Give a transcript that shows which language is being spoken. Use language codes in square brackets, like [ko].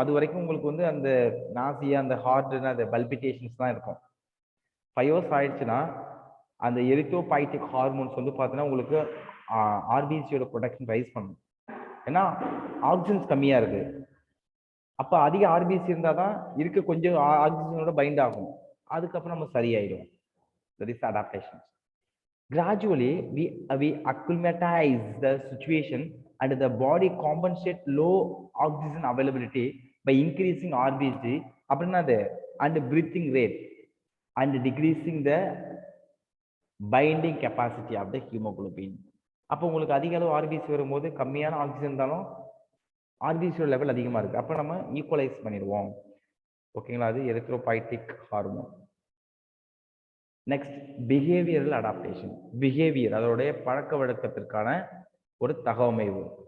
[ta] அது வரைக்கும் உங்களுக்கு வந்து அந்த நாசியா, அந்த ஹார்ட், அந்த பல்பிட்டேஷன்ஸ் தான் இருக்கும். 5 hours ஆயிடுச்சுன்னா அந்த எரித்ரோபைட்டிக் ஹார்மோன்ஸ் வந்து பார்த்தீங்கன்னா உங்களுக்கு ஆர்பிசியோட ப்ரொடக்ஷன் ரைஸ் பண்ணும். ஏன்னா ஆக்சிஜன்ஸ் கம்மியாக இருக்கு. அப்போ அதிக ஆர்பிசி இருந்தால் தான் இருக்க கொஞ்சம் ஆக்சிஜனோட பைண்ட் ஆகும். அதுக்கப்புறம் நம்ம சரியாயிடும். [en] That is adaptation. Gradually, we acclimatize the situation and the body compensate low oxygen availability by increasing RBC and breathing rate and decreasing the binding capacity of the hemoglobin. [ta] அப்போ உங்களுக்கு அதிக அளவு ஆர்பிசி வரும்போது கம்மியான ஆக்சிஜன் இருந்தாலும் ஆர்பிசியோட level அதிகமாக இருக்கு. அப்போ நம்ம ஈக்குவலைஸ் பண்ணிடுவோம். ஓகேங்களா? அது எரித்ரோபைட்டிக் hormone. Next behavioural adaptation. Behaviour அதோடைய பழக்க வழக்கத்திற்கான ஒரு தகவமைவு.